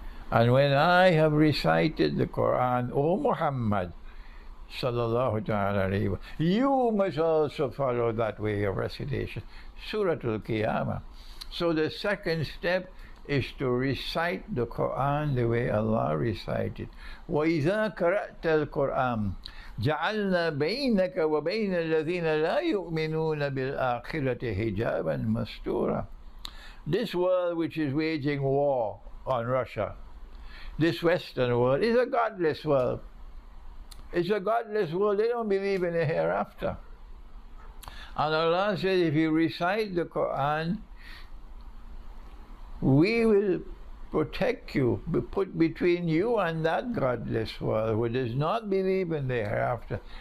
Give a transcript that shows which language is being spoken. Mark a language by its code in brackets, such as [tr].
[en] And when I have recited the Qur'an, O Muhammad sallallahu ta'ala alayhi wa, you must also follow that way of recitation. Surah Al-Qiyamah. So the second step is to recite the Qur'an the way Allah recited. [ar] وَإِذَا قَرَأْتَ الْقُرْآنَ. جعلنا بينك وبين الذين لا يؤمنون بالآخرة حجابا مستورا. [en] This world which is waging war on Russia, this Western world, is a godless world. It's a godless world. They don't believe in a hereafter. And Allah says, if you recite the Qur'an, we will protect you, put between you and that godless world who does not believe in the hereafter.